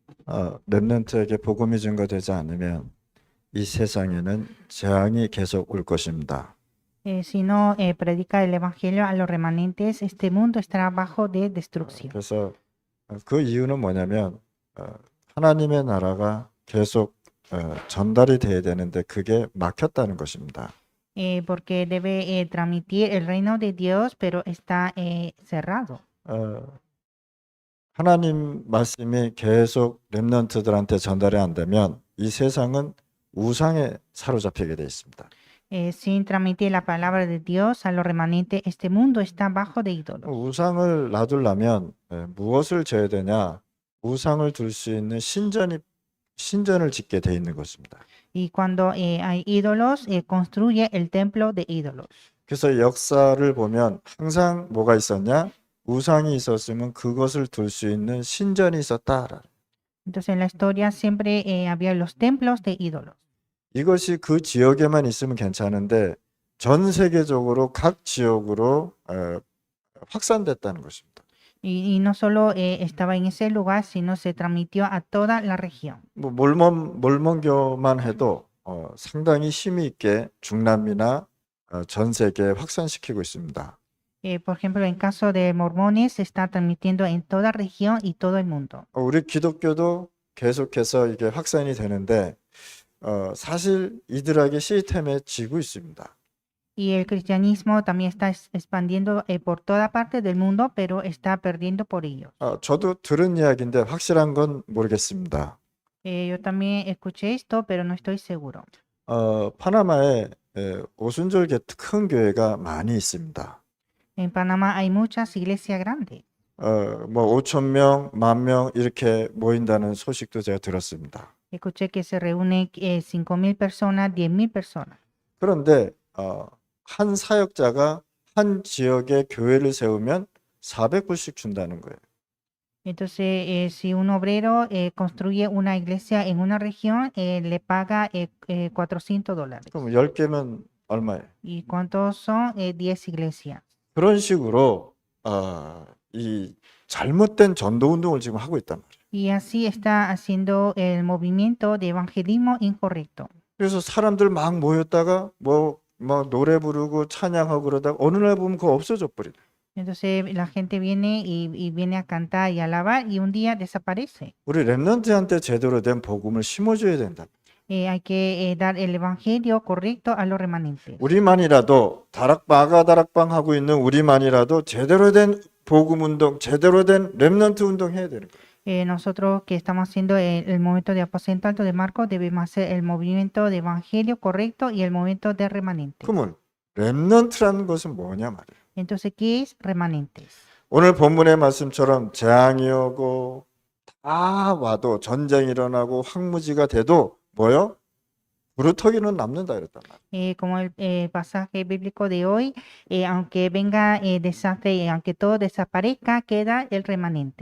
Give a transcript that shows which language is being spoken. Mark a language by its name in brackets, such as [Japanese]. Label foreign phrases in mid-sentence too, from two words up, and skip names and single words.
[Korean] 렘넌트에게 복음이 증거되지 않으면 이 세상에는 재앙이 계속 올 것입니다. [Spanish] Si no predica el Evangelio a los remanentes, este mundo estará bajo de destrucción. [Korean] 그래서 그 이유는 뭐냐면 하나님의 나라가 계속 전달이 돼야 되는데 그게 막혔다는 것입니다. [Spanish] Porque debe transmitir el reino de Dios, pero está cerrado. [Korean] 하나님 말씀이 계속 렘넌트들한테 전달이 안 되면 이 세상은 우상에 사로잡히게 돼 있습니다. [Spanish] Sin transmitir la palabra de Dios a los remanentes, este mundo está bajo de ídolos. [Korean] 우상을 놔두려면 무엇을 져야 되냐? 우상을 둘 수 있는 신전을 짓게 돼 있는 것입니다. [Spanish] Y cuando hay ídolos, construye el templo de ídolos. [Korean] 그래서 역사를 보면 항상 뭐가 있었냐? 우상이 있었으면 그것을 둘 수 있는 신전이 있었다. [Spanish] Entonces en la historia siempre había los templos de ídolos. [Korean] 이것이 그 지역에만 있으면 괜찮은데 전 세계적으로 각 지역으로 확산됐다는 것입니다. [Spanish] Y no solo estaba en ese lugar, sino se transmitió a toda la región. [Korean] 뭐 몰몬교만 해도 상당히 힘이 있게 중남미나 전 세계에 확산시키고 있습니다. [Spanish] Por ejemplo, en caso de mormones, se está transmitiendo en toda región y todo el mundo. [Korean] 우리 기독교도 계속해서 이게 확산이 되는데 사실 이들에게 시스템에 지고 있습니다. [Spanish] Y el cristianismo también está expandiendo por toda parte del mundo, pero está perdiendo por ellos. [Korean] 저도 들은 이야기인데 확실한 건 모르겠습니다. [Spanish] Yo también escuché esto, pero no estoy seguro. [Korean] 파나마에 오순절교 큰 교회가 많이 있습니다. [Spanish] En Panamá hay muchas iglesias grandes. [Korean] 뭐 5천 명, 10,000명 이렇게 모인다는 소식도 제가 들었습니다. [Spanish] Escuché que se reúnen 5,000 personas, 10,000 personas. [Korean] 그런데 한 사역자가 한 지역에 교회를 세우면 400불씩 준다는 거예요. [Spanish] Entonces, si un obrero construye una iglesia en una región, le paga $400. [Korean] 그럼 10개면 얼마예요? [Spanish] ¿Y cuántos son 10 iglesias? [Korean] 그런 식으로 이 잘못된 전도 운동을 지금 하고 있단 말이에요. [Spanish] Y así está haciendo el movimiento de evangelismo incorrecto. [Korean] 그래서 사람들 막 모였다가 막 노래 부르고 찬양하고 그러다가 어느 날 보면 그거 없어져 버리네. [Spanish] Entonces la gente viene y viene a cantar y a alabar y un día desaparece. [Korean] 우리 렘넌트한테 제대로 된 복음을 심어줘야 된다. [Spanish] Hay que dar el evangelio correcto a los remanentes. [Korean] 우리만이라도 다락방 하고 있는 우리만이라도 제대로 된 복음 운동, 제대로 된 렘넌트 운동 해야 되는 거예요. [Spanish] Nosotros que estamos haciendo el movimiento de aposento alto de Marcos debemos hacer el movimiento de evangelio correcto y el movimiento de remanentes. [Korean] 그러면 렘넌트라는 것은 뭐냐 말이에요. [Spanish] Entonces, ¿qué es remanentes? [Korean] 오늘 본문의 말씀처럼 재앙이 오고 다 와도 전쟁이 일어나고 황무지가 돼도 뭐요? 부르터기는 남는다 그랬단 말이에요. [Spanish] Como el pasaje bíblico de hoy, aunque venga desastre y aunque todo desaparezca, queda el remanente.